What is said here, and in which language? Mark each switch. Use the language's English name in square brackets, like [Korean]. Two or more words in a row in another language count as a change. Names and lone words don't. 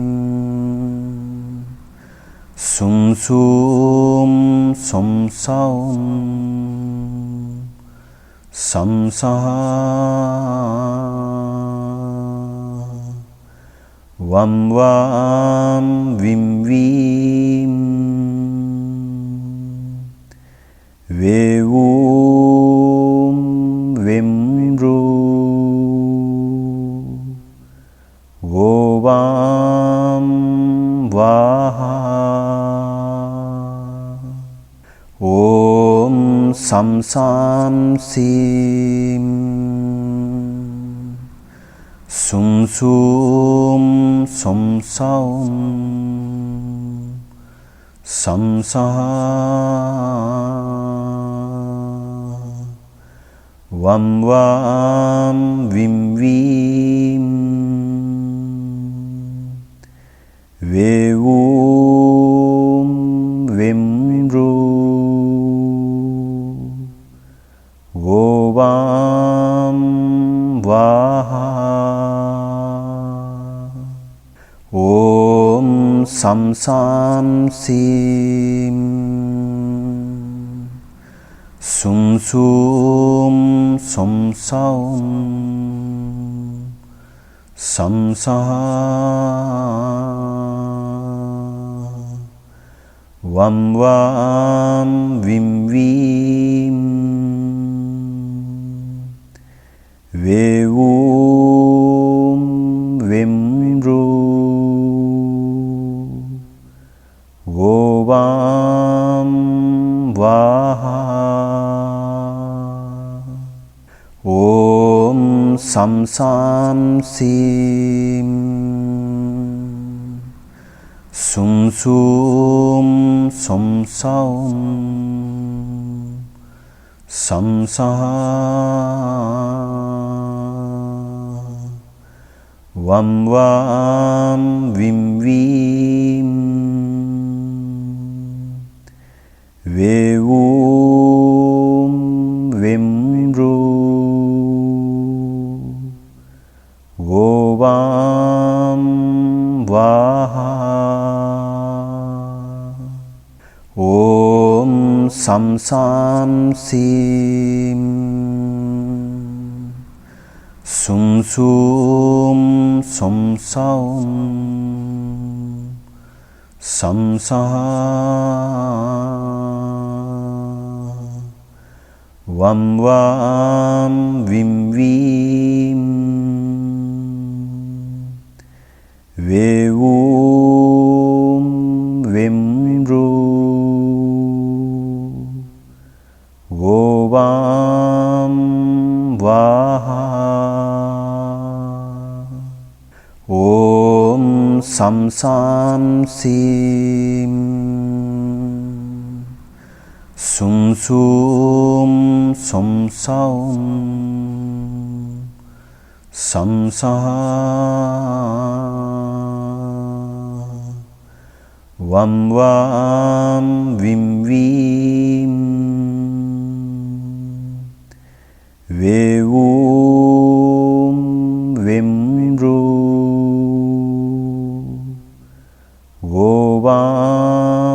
[Sanskrit] සුම් සුම් සොම් සෞම් සම් සා වම් වම් විම් වීම් වේවුම් වෙම් වෝවාම් vaha Om sam sam sim sum sum som saum sam saha vam vam vim vim vevum vimru vovam vaha Om sam sam sim sum sum som saum sam saha vam vam vim vim vevum vimru vovam vaha Om sam sam sim sum sum som saum sam saha vam vam vim vim vevum vimru vovam vaha Om sam sam sim sum sum som saum sam saha vam vam vim vim vevum vimru vovam vaha Om sam sam sim sum sum som saum sam saha vam vam vim vim vevum vimru vovam